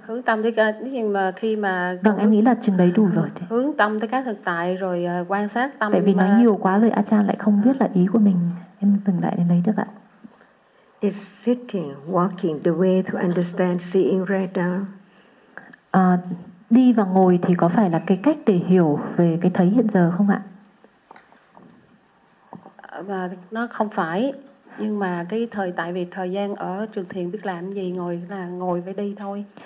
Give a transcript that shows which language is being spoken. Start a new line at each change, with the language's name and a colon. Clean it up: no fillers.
Vietnamese: Hướng tâm tới cái mà khi mà vâng, em nghĩ là chừng đấy đủ rồi. Hướng tâm tới các thực tại rồi quan sát tâm, tại vì nói nhiều quá rồi A Chan lại không biết là ý của mình, em dừng lại đến đấy được ạ.
English: Is sitting, walking the way to understand seeing right now?
Vietnamese: đi và ngồi thì có phải là cái cách để hiểu về cái thấy hiện giờ không ạ? Và nó không phải, nhưng mà cái thời, tại vì thời gian ở trường thiền biết làm gì, ngồi là ngồi với đi thôi.